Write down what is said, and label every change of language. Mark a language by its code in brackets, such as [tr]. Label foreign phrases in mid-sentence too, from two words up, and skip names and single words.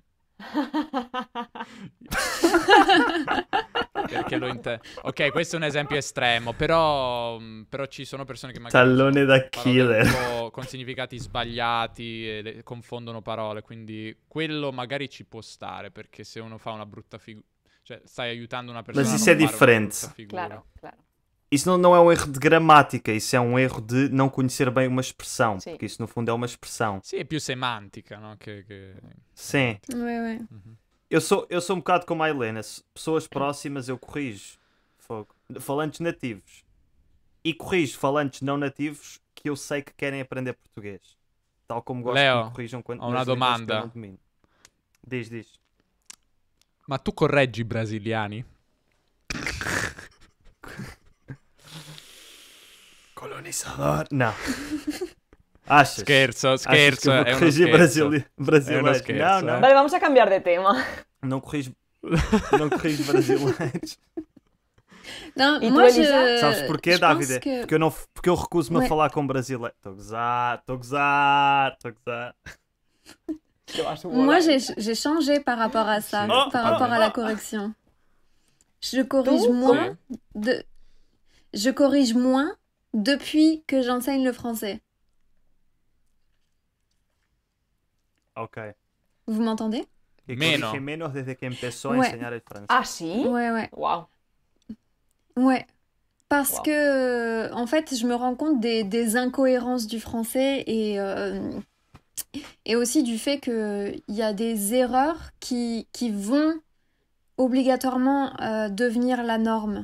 [it] Perché ok, questo è un esempio estremo, però ci sono persone che magari Tallone usano da parole killer. un po' con significati sbagliati e confondono parole, quindi quello magari ci può stare, perché se uno fa una brutta figura, cioè stai aiutando una persona [pt] Mas a isso [it] non [pt] é [it] fare una [pt] diferente. [it] brutta figura. [pt] Claro. Isso não é um erro de gramática, isso é um erro de não conhecer bem uma expressão. Sim. Porque isso no fundo é uma expressão. [it] Sì, è più semantica, no? [pt] Sim. [fr] Ouais. [pt] Eu sou um bocado como a Helena. Pessoas próximas eu corrijo. Fogo. Falantes nativos. E corrijo falantes não nativos que eu sei que querem aprender português. Tal como gosto Leo, que me corrijam quando [it] ho una [pt] nas línguas que eu [it] domanda. [pt] não domino. Diz. [it] Ma tu correggi i brasiliani? [pt] Colonizador. Não. Achas? [it] Scherzo, [pt] Achas que eu [it] scherzo, [pt] vou [it] è uno [pt] corrigir [it] scherzo. [pt] brasileiros? [it] scherzo, [pt] Não. [es] Vale, vamos a cambiar de tema. [pt] Não corrijo brasileiros. [fr] Non, Et moi, toi, Elisa [pt] Sabes porquê, [fr] je [pt] David? [fr] pense que... [pt] Porque eu recuso-me a [fr] Ouais. [pt] falar com brasileiro. Estou a gozar. [es] Que vas a [fr] Moi, [es] volar. [fr] j'ai changé par rapport à ça, Oh, par oh, rapport à la oh. correction. Je corrige Tout, moins je corrige moins depuis que j'enseigne le français. Ok. Vous m'entendez? [es] E [it] Meno. [es] corrige menos desde que empezó a [fr] Ouais. [es] enseñar el francés. Ah, sí. [fr] Ouais. Wow. Ouais. Parce Wow. que, en fait, je me rends compte des incohérences du français et aussi du fait qu'il y a des erreurs qui vont obligatoirement devenir la norme.